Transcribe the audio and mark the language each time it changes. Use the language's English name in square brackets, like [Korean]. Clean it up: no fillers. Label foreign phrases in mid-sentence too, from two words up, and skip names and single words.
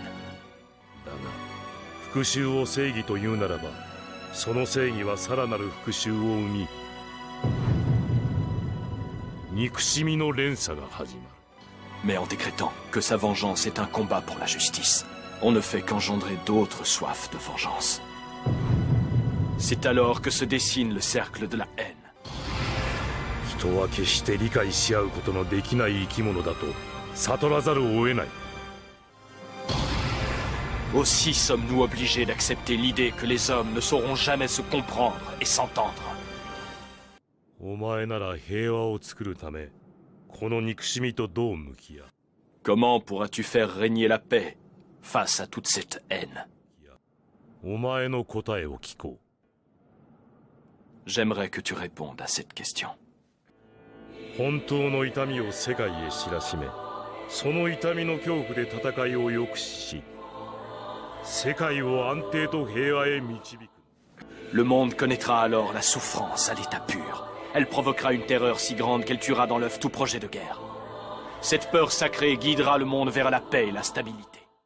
[Japanese] だが、復讐を正義というならば、その正義はさらなる復讐を生み、憎しみの連鎖が始まる。 [French] Mais en décrétant que sa vengeance est un combat pour la justice, on ne fait qu'engendrer d'autres soifs de vengeance. C'est alors que se dessine le cercle de la haine. [Japanese] 人は決して理解し合うことのできない生き物だと悟らざるを得ない。 [French] Aussi sommes-nous obligés d'accepter l'idée que les hommes ne sauront jamais se comprendre et s'entendre. [Japanese] お前なら平和を作るため、この憎しみとどう向き合う？ [French] Comment pourras-tu faire régner la paix face à toute cette haine? [Japanese] お前の答えを聞こう。 [French] J'aimerais que tu répondes à cette question. [Japanese] 本当の痛みを世界へ知らしめ、その痛みの恐怖で戦いを抑止し、世界を安定と平和へ導く。 [French] Le monde connaîtra alors la souffrance à l'état pur. Elle provoquera une terreur si grande qu'elle tuera dans l'œuf tout projet de guerre. Cette peur sacrée guidera le monde vers la paix et la stabilité.